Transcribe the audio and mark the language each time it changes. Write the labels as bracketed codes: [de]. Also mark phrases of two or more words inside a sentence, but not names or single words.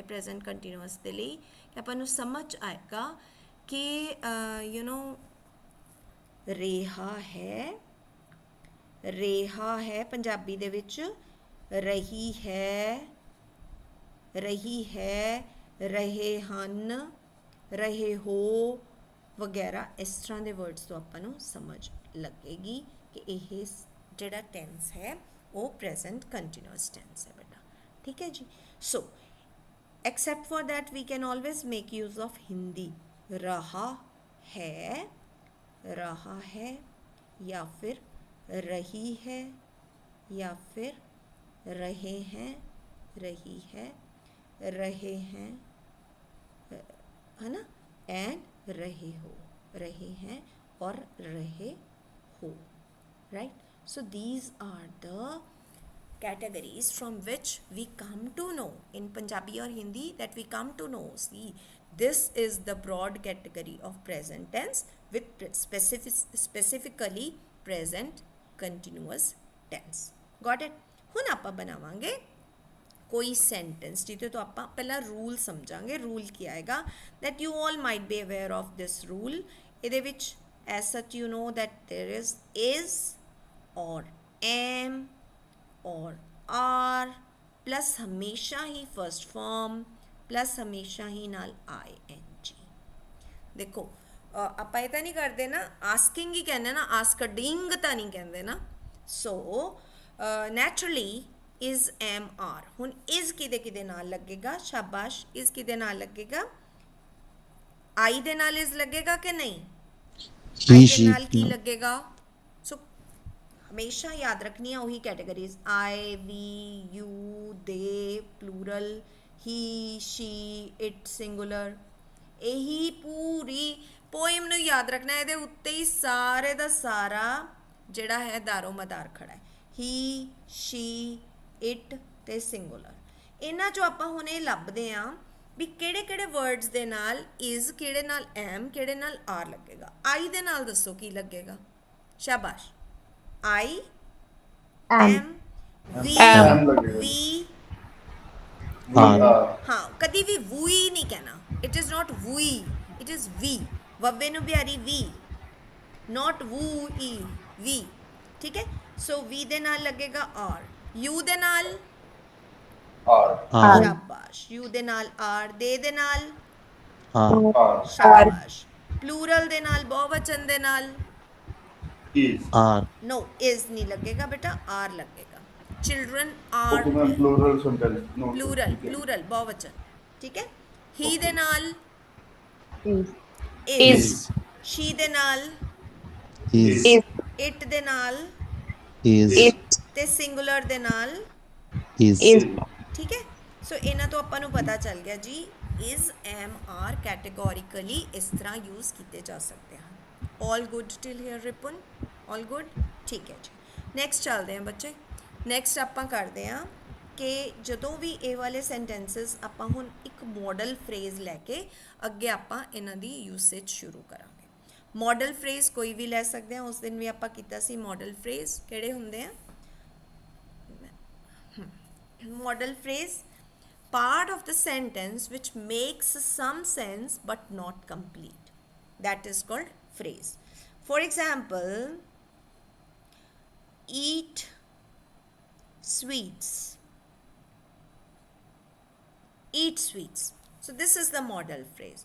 [en] present continuous [pa] ਦੇ ਲਈ ਕਿ ਆਪਾਂ ਨੂੰ ਸਮਝ ਆਏਗਾ ਕਿ ਰਿਹਾ ਹੈ ਪੰਜਾਬੀ ਦੇ ਵਿੱਚ ਰਹੀ ਹੈ, ਰਹੇ ਹਨ, ਰਹੇ ਹੋ ਵਗੈਰਾ ਇਸ ਤਰ੍ਹਾਂ ਦੇ ਵਰਡਸ ਤੋਂ ਆਪਾਂ ਨੂੰ ਸਮਝ ਲੱਗੇਗੀ ਕਿ ਇਹ ਜਿਹੜਾ ਟੈਂਸ ਹੈ ਉਹ [en] present continuous tense [pa] ਹੈ ਬੇਟਾ. ਠੀਕ ਹੈ ਜੀ. [en] ਸੋ except for that we can always make use of Hindi. [hi] रहा है या फिर रही है या फिर रहे हैं, रही है, रहे हैं, है ना, एंड रहे हो, रहे हैं और रहे ho, right? [en] So these are the categories from which we come to know in Punjabi or Hindi, that we come to know. See, this is the broad category of present tense with specifically present continuous tense. Got it? [pa] ਹੁਣ ਆਪਾਂ ਬਣਾਵਾਂਗੇ ਕੋਈ ਸੈਂਟੈਂਸ ਜਿਹਦੇ ਤੋਂ ਆਪਾਂ ਪਹਿਲਾਂ ਰੂਲ ਸਮਝਾਂਗੇ। ਰੂਲ ਕੀ ਆਏਗਾ, [en] that you all might be aware of this rule। [pa] ਇਹਦੇ ਵਿੱਚ [en] as such you know that there is or am or are plus [pa] ਹਮੇਸ਼ਾ ਹੀ [en] first form plus [pa] ਹਮੇਸ਼ਾ ਹੀ ਨਾਲ ing। ਦੇਖੋ ਆਪਾਂ ਇਹ ਤਾਂ ਨਹੀਂ ਕਰਦੇ ਨਾ, ਆਸਕਿੰਗ ਹੀ ਕਹਿੰਦੇ ਨਾ, ਆਸਕਡਿੰਗ ਤਾਂ ਨਹੀਂ ਕਹਿੰਦੇ ਨਾ। [en] so naturally is am are, [pa] ਹੁਣ is ਕਿਹਦੇ ਨਾਲ ਲੱਗੇਗਾ, ਸ਼ਾਬਾਸ਼, is ਕਿਹਦੇ ਨਾਲ ਲੱਗੇਗਾ, I ਦੇ ਨਾਲ is ਲੱਗੇਗਾ ਕਿ ਨਹੀਂ, I ਦੇ ਨਾਲ ਕੀ ਲੱਗੇਗਾ। ਸੋ ਹਮੇਸ਼ਾ ਯਾਦ ਰੱਖਣੀ ਆ ਉਹੀ ਕੈਟੇਗਰੀਜ਼, [en] I, we, you, they, plural, he, she, it, singular। [pa] ਇਹੀ ਪੂਰੀ ਪੋਇਮ ਨੂੰ ਯਾਦ ਰੱਖਣਾ, ਇਹਦੇ ਉੱਤੇ ਹੀ ਸਾਰੇ ਦਾ ਸਾਰਾ ਜਿਹੜਾ ਹੈ ਦਾਰੋ ਮਦਾਰ ਖੜਾ ਹੈ। [en] he, she, it ਤੇ ਸਿੰਗੂਲਰ। [pa] ਇਹਨਾਂ 'ਚੋਂ ਆਪਾਂ ਹੁਣ ਇਹ ਲੱਭਦੇ ਹਾਂ ਵੀ ਕਿਹੜੇ ਕਿਹੜੇ ਵਰਡਸ ਦੇ ਨਾਲ is, ਕਿਹੜੇ ਨਾਲ am, ਕਿਹੜੇ ਨਾਲ are ਲੱਗੇਗਾ। I ਦੇ ਨਾਲ ਦੱਸੋ ਕੀ ਲੱਗੇਗਾ, ਸ਼ਾਬਾਸ਼। [en] I am, [pa] we ਹਾਂ, ਕਦੀ ਵੀ we ਨਹੀਂ ਕਹਿਣਾ, [en] it is not we, it is we। [pa] ਵੱਵੇ ਨੂੰ ਬਿਹਾਰੀ [en] we, not woo-e, we। [pa] ਠੀਕ ਹੈ, ਸੋ we ਦੇ ਨਾਲ ਲੱਗੇਗਾ are, you ਦੇ ਨਾਲ ਸ਼ਾਬਾਸ਼, you ਦੇ ਨਾਲ are, they ਦੇ ਨਾਲ ਸ਼ਾਬਾਸ਼, plural ਦੇ ਨਾਲ, ਬਹੁਵਚਨ ਦੇ ਨਾਲ [en] no is [pa] ਨਹੀਂ ਲੱਗੇਗਾ ਬੇਟਾ, are ਲੱਗੇਗਾ। [en] children are plural ਬਹੁਵਚਨ। [pa] ਠੀਕ ਹੈ, he ਦੇ ਨਾਲ is, she ਦੇ ਨਾਲ it ਦੇ ਨਾਲ ਤੇ ਸਿੰਗੂਲਰ ਦੇ ਨਾਲ ਠੀਕ ਹੈ। ਸੋ ਇਹਨਾਂ ਤੋਂ ਆਪਾਂ ਨੂੰ ਪਤਾ ਚੱਲ ਗਿਆ ਜੀ [en] is, am, are [pa] ਕੈਟੇਗੋਰੀਕਲੀ ਇਸ ਤਰ੍ਹਾਂ ਯੂਜ਼ ਕੀਤੇ ਜਾ ਸਕਦੇ ਹਨ। [en] all good till here Ripan, all good, [pa] ਠੀਕ ਹੈ ਜੀ। ਨੈਕਸਟ ਚੱਲਦੇ ਹਾਂ ਬੱਚੇ। ਨੈਕਸਟ ਆਪਾਂ ਕਰਦੇ ਹਾਂ ਕਿ ਜਦੋਂ ਵੀ ਇਹ ਵਾਲੇ ਸੈਂਟੈਂਸਸ ਆਪਾਂ ਹੁਣ ਇੱਕ [en] modal phrase [pa] ਲੈ ਕੇ ਅੱਗੇ ਆਪਾਂ ਇਹਨਾਂ ਦੀ ਯੂਸੇਜ ਸ਼ੁਰੂ ਕਰਾਂਗੇ। [en] modal phrase [pa] ਕੋਈ ਵੀ ਲੈ ਸਕਦੇ ਹਾਂ, ਉਸ ਦਿਨ ਵੀ ਆਪਾਂ ਕੀਤਾ ਸੀ [en] modal phrase. [pa] ਕਿਹੜੇ ਹੁੰਦੇ ਆ [en] model phrase, part of the sentence which makes some sense but not complete, that is called phrase। for example, eat sweets, eat sweets, so this is the model phrase।